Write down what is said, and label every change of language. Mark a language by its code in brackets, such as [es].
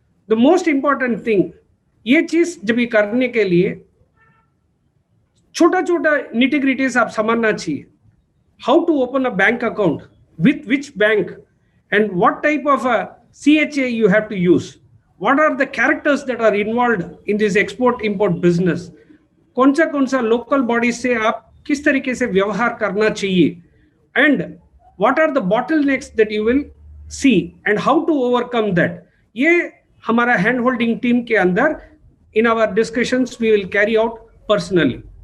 [en] the most important thing, [hi] ये चीज जब भी करने के लिए छोटा छोटा निटिग्रिटीज आप समझना चाहिए. [en] How to open a bank account, with which bank, and what type of CHA you have to use. What are the characters that are involved in this export-import business? [hi] कौन सा local bodies से आप किस तरीके से व्यवहार करना चाहिए, [en] and what are the bottlenecks that you will see and how to overcome that, [hi] ये हमारा हैंड होल्डिंग टीम के अंदर [en] In our discussions we will carry out personally.